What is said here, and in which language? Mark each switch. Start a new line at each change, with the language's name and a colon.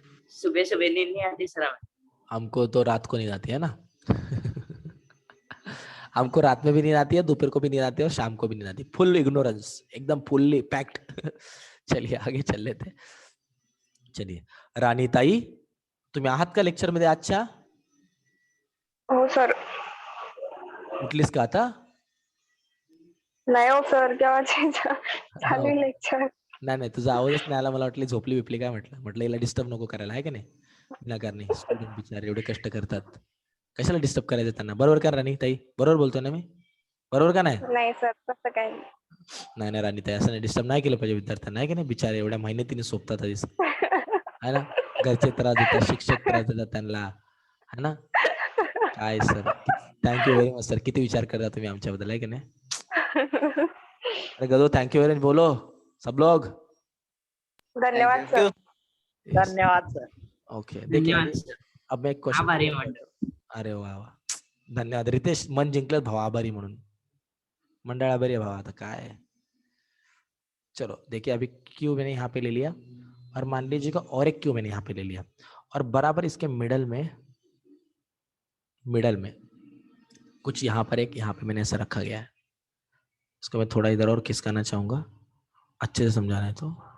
Hindi: सुबह सुबह नींद नहीं आती सर हमें। हमको तो रात को नींद आती है ना। हमको रात में भी नींद आती है, दोपहर को भी नींद आती है और शाम को भी नींद आती है। फुल इग्नोरेंस, एकदम फुल्ली पैक्ड। चलिए आगे चल लेते हैं।
Marathi: चलिए राणी ताई, तुम्ही आहात का लेक्चर मध्ये आजच्या? हो सर. उठलीस का आता? नाही हो सर, केव्हाचे चालू हो. लेक्चर. नाही नाही, तुझा आवाजच नाही आला, मला वाटलं झोपली बिपली काय, म्हटलं म्हटलं हिला डिस्टर्ब नको करायला, आहे का नाही? विनाकारणी स्टुडंट बिचारे एवढे कष्ट करतात, कशाला डिस्टर्ब करायचं त्यांना? बरोबर का राणी ताई? बरोबर बोलतोय ना मी? बरोबर का नाही? नाही सर, तसं काही नाही. नाही नाही राणी ताई, असं नाही, डिस्टर्ब नाही केलं पाहिजे विद्यार्थ्यांना, आहे की नाही? बिचारे एवढ्या मेहनतीने सोपतात आधीच,
Hindi: है ना?
Marathi: घरचे त्रास देतात, शिक्षक त्रास देतात त्यांना,
Hindi: है ना?
Marathi: काय sir,
English: thank you very much sir,
Marathi: किती विचार करता तुम्ही आमच्याबद्दल, आहे की नाही?
Hindi: अरे गदो, थँक्यू व्हेरी मच बोलो सब लोग। धन्यवाद
English: Thank you. Sir.
Hindi: धन्यवाद सर. ओके, देखिए धन्यवाद अभी सर. अब मैं एक क्वेश्चन,
Marathi: आभारी मंडळ. अरे वाह वाह, धन्यवाद रितेश, मन जिंकलं भाऊ, आभारी म्हणून, मंडळ आभारी आहे भावा, आता काय।
Hindi: चलो देखिए, अभी क्यू मैंने यहाँ पे ले लिया, और मान लीजिएगा और एक क्यू मैंने यहाँ पे ले लिया, और बराबर इसके मिडल में कुछ यहाँ पर एक, यहाँ पे मैंने ऐसा रखा गया है, इसको मैं थोड़ा इधर और खिसकाना चाहूंगा, अच्छे से समझाना है तो।